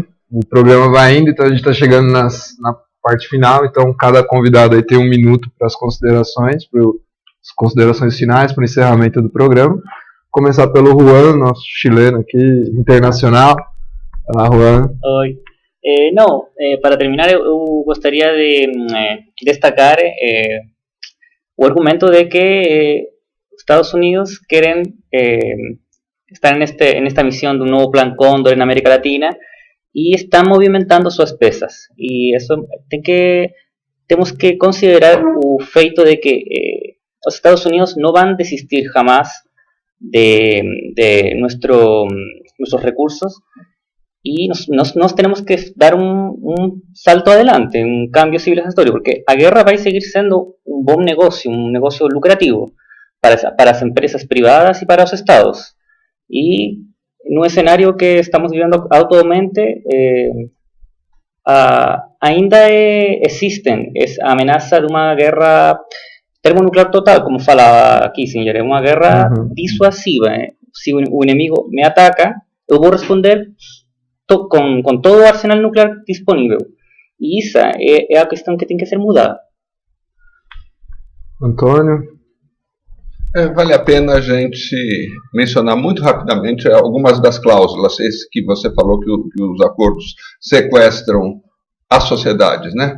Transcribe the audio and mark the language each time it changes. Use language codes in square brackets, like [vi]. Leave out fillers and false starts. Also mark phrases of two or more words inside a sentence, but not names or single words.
[pt] O programa vai indo, então a gente está chegando na parte final, então cada convidado aí tem 1 minuto para as considerações finais, para o encerramento do programa. Vou começar pelo Juan, nosso chileno aqui, internacional. Olá, Juan. Oi. Para terminar, eu gostaria de destacar o argumento de que [es] Estados Unidos quieren estar en esta misión de un nuevo plan Cóndor en América Latina y están [pt] movimentando suas [es] pesas. Y eso tenemos que considerar el feito de que los Estados Unidos no van a desistir jamás de nuestros recursos, y nos tenemos que dar un salto adelante, un cambio civilizatorio, porque [pt] a guerra [es] va a seguir siendo un buen negocio, un negocio lucrativo para las empresas privadas y para los estados. Y en un escenario que estamos viviendo actualmente, ainda existen a amenaza de una guerra termonuclear total, [pt] como fala [es] Kissinger, [pt] é uma guerra [es] disuasiva. [pt] Se o inimigo me ataca, eu vou responder com todo o arsenal nuclear disponível. E essa é a questão que tem que ser mudada. Antônio? Vale a pena a gente mencionar muito rapidamente algumas das cláusulas, esse que você falou que os acordos sequestram as sociedades, né?